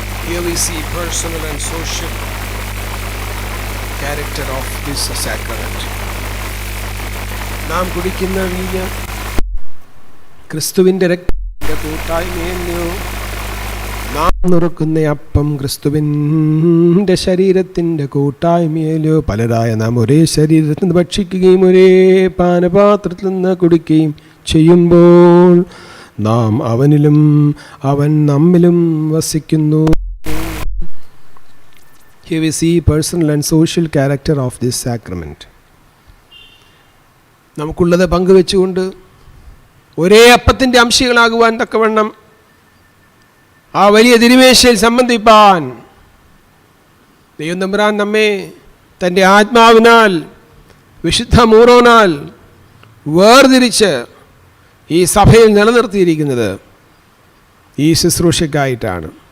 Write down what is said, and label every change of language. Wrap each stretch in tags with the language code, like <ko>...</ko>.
<en>Here we see personal and social character of this sacrament.</en> <ml>നാം കുടിക്കുന്ന വീഞ്ഞ് ക്രിസ്തുവിന്റെ രക്തത്തിന്റെ കൂട്ടായ്മയല്ലയോ? നാം നുറുക്കുന്ന അപ്പം ക്രിസ്തുവിന്റെ ശരീരത്തിന്റെ കൂട്ടായ്മയല്ലോ? പലരായ നാം ഒരേ ശരീരത്തിൽ നിന്ന് ഭക്ഷിക്കുകയും ഒരേ പാനപാത്രത്തിൽ നിന്ന് കുടിക്കുകയും ചെയ്യുമ്പോൾ നാം അവനിലും അവൻ നമ്മിലും വസിക്കുന്നു.</ml> <en>Here we see personal and social character of this sacrament.</en> <ml>നമുക്കുള്ളത് പങ്കുവെച്ചുകൊണ്ട് ഒരേ അപ്പത്തിൻ്റെ അംശികളാകുവാൻ തക്കവണ്ണം ആ വലിയ തിരുമേശയിൽ സംബന്ധിപ്പാൻ ദൈവം തമ്പുരാൻ നമ്മെ തൻ്റെ ആത്മാവിനാൽ വിശുദ്ധ മൂറോനാൽ വേർതിരിച്ച് ഈ സഭയിൽ നിലനിർത്തിയിരിക്കുന്നത് ഈ ശുശ്രൂഷയ്ക്കായിട്ടാണ്.</ml>